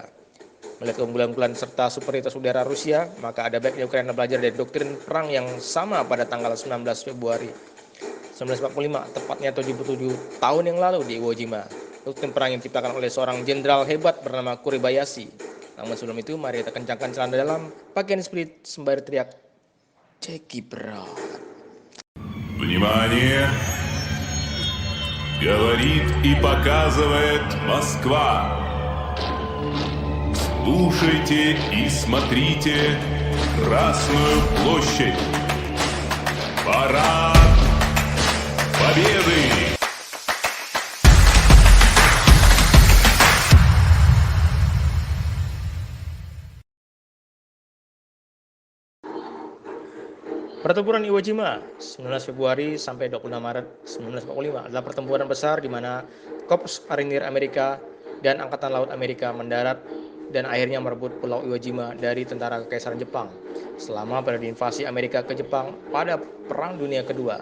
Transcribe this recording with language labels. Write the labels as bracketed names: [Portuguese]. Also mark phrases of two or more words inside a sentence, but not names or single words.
[Indonesian] Melihat keunggulan serta superioritas udara Rusia, maka ada baiknya Ukraina belajar dari doktrin perang yang sama pada tanggal 19 Februari 1945, tepatnya 77 tahun yang lalu di Iwo Jima. Doktrin perang yang diciptakan oleh seorang jenderal hebat bernama Kuribayashi. Namun sebelum itu, mari kita kencangkan celana dalam pakaian spirit sembari teriak, Ceki berat. [Russian] Внимание! Говорит и показывает Москва. Слушайте и смотрите Красную площадь. Парад Победы! [Indonesian] Pertempuran Iwo Jima 19 Februari sampai 26 Maret 1945 adalah pertempuran besar di mana Korps Marinir Amerika dan Angkatan Laut Amerika mendarat dan akhirnya merebut Pulau Iwo Jima dari tentara Kekaisaran Jepang selama periode invasi Amerika ke Jepang pada Perang Dunia Kedua.